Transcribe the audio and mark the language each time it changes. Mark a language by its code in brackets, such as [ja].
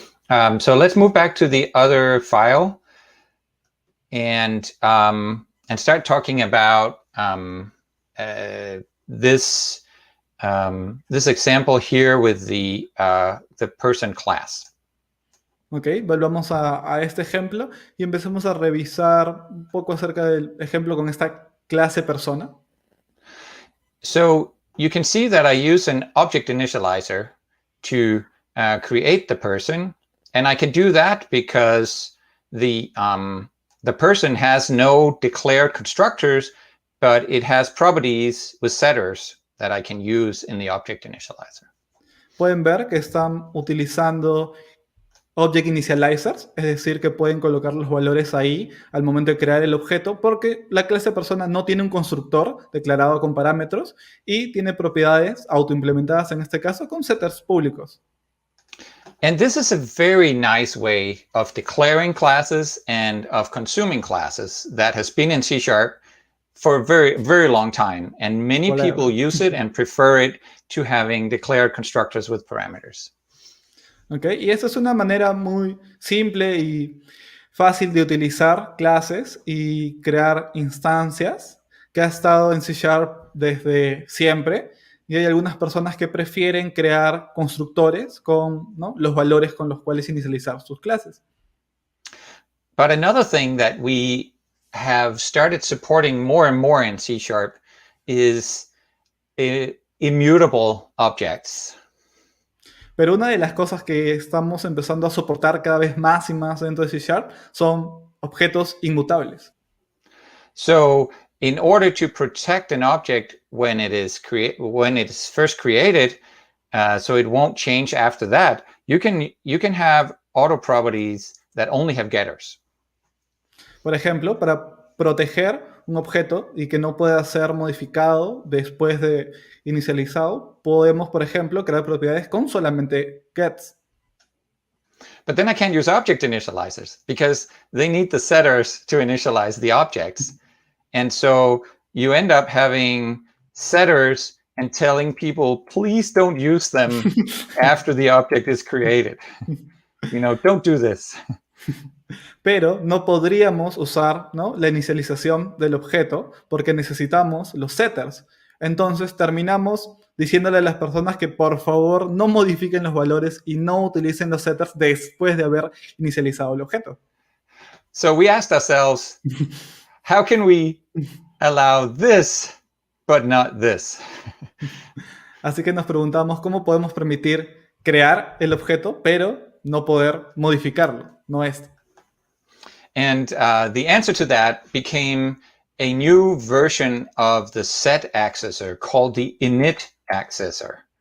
[en] So let's move back to the other file and start talking about this example here with the person class. [es] Ok, volvamos a este ejemplo y empecemos a revisar un poco acerca del ejemplo con esta clase persona. [en] So you can see that I use an object initializer to create the person, and I can do that because the person has no declared constructors, but it has properties with setters that I can use in the object initializer. [es] Pueden ver que están utilizando object initializers, es decir, que pueden colocar los valores ahí al momento de crear el objeto, porque la clase persona no tiene un constructor declarado con parámetros y tiene propiedades autoimplementadas en este caso con setters públicos. [en] And this is a very nice way of declaring classes and of consuming classes that has been in C# for a very, very long time. And many people use it and prefer it to having declared constructors with parameters. Okay. [es] Y esta es una manera muy simple y fácil de utilizar clases y crear instancias que ha estado en C# desde siempre. Y hay algunas personas que prefieren crear constructores con, ¿no?, los valores con los cuales inicializar sus clases. [en] But another thing that we have started supporting more and more in C# is immutable objects. [es] Pero una de las cosas que estamos empezando a soportar cada vez más y más dentro de C# son objetos inmutables. [en] So in order to protect an object when it is first created, so it won't change after that, you can have auto properties that only have getters. [es] Por ejemplo, para proteger un objeto y que no pueda ser modificado después de inicializado, podemos, por ejemplo, crear propiedades con solamente gets. [en] But then I can't use object initializers because they need the setters to initialize the objects. And so you end up having setters and telling people, please don't use them after the object is created. Don't do this. [es] Pero no podríamos usar, ¿no?, la inicialización del objeto porque necesitamos los setters. Entonces terminamos diciéndole a las personas que por favor no modifiquen los valores y no utilicen los setters después de haber inicializado el objeto. [en] So we asked ourselves, how can we allow this, but not this? [es] Así que nos preguntamos cómo podemos permitir crear el objeto, pero no poder modificarlo, no esto. [en] And the answer to that became a new version of the set accessor called the init accessor.